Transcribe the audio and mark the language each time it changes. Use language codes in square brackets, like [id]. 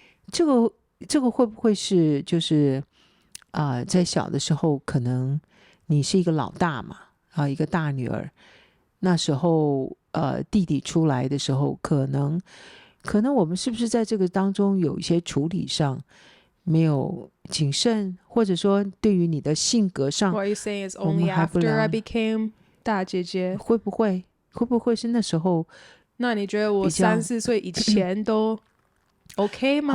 [zh] 这个会不会是就是在小的时候，可能你是一个老大嘛一个大女儿，那时候弟弟出来的时候，可能我们是不是在这个当中有一些处理上没有谨慎，或者说对于你的性格上 [en] What are you saying is only after I became [zh] 大姐姐？会不会是那时候？那你觉得我3、4岁以前都 OK 吗？